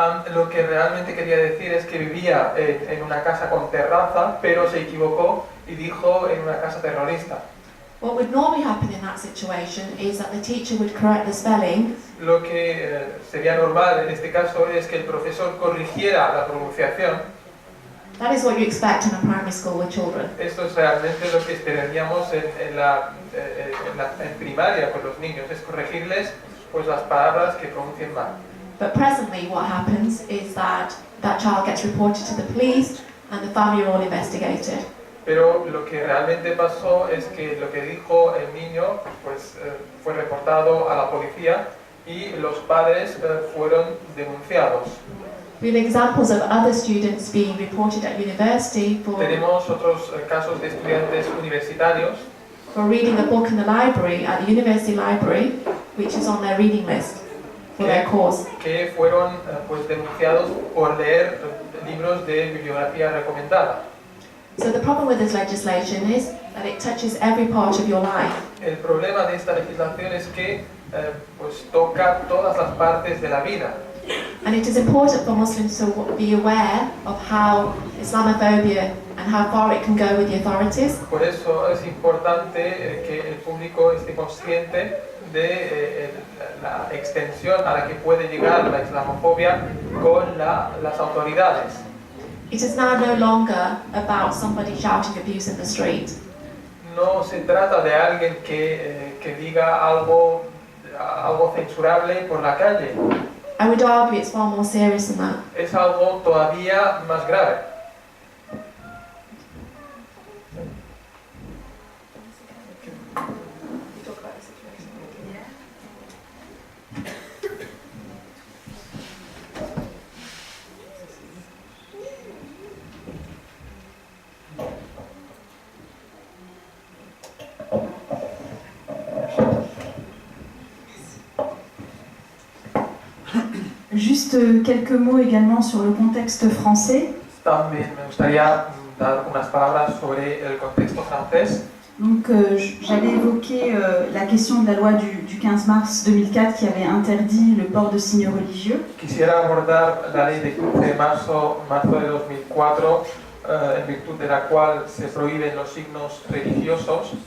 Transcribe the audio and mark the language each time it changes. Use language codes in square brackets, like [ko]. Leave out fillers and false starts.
[es] Lo que realmente quería decir es que vivía en una casa con terraza, pero se equivocó y dijo en una casa terrorista. [en] What would normally happen in that situation is that the teacher would correct the spelling. [es] Lo que sería normal en este caso es que el profesor corrigiera la pronunciación. [en] That is what you expect in a primary school with children. [es] Esto es realmente lo que esperaríamos en primaria con los niños, es corregirles pues las palabras que pronuncien mal. [en] But presently what happens is that child gets reported to the police and the family are all investigated. [es] Pero lo que realmente pasó es que lo que dijo el niño pues, fue reportado a la policía y los padres fueron denunciados. [en] We have examples of other students being reported at university [es] Tenemos otros casos de estudiantes universitarios [en] for reading a book in the library, at the university library, which is on their reading list for their course. [es] que fueron pues, denunciados por leer libros de bibliografía recomendada. [en] So the problem with this legislation is that it touches every part of your life. [es] El problema de esta legislación es que pues, toca todas las partes de la vida. [en] And it is important for Muslims to be aware of how Islamophobia and how far it can go with the authorities. [es] Por eso es importante que el público esté consciente de la extensión a la que puede llegar la islamofobia con las autoridades. [en] It is now no longer about somebody shouting abuse in the street. [es] No se trata de alguien que diga algo censurable por la calle. [en] I would argue it's far more serious than that. [es] Es algo todavía más grave. [fr] Juste quelques mots également sur le contexte français. [es] También me gustaría dar unas palabras sobre el contexto francés. [fr] Donc, j'allais évoquer la question de la loi du 15 mars 2004 qui avait interdit le port de signes religieux. [es] Quisiera abordar la ley de 15 de marzo de 2004, en virtud de la cual se prohíben los signos religiosos.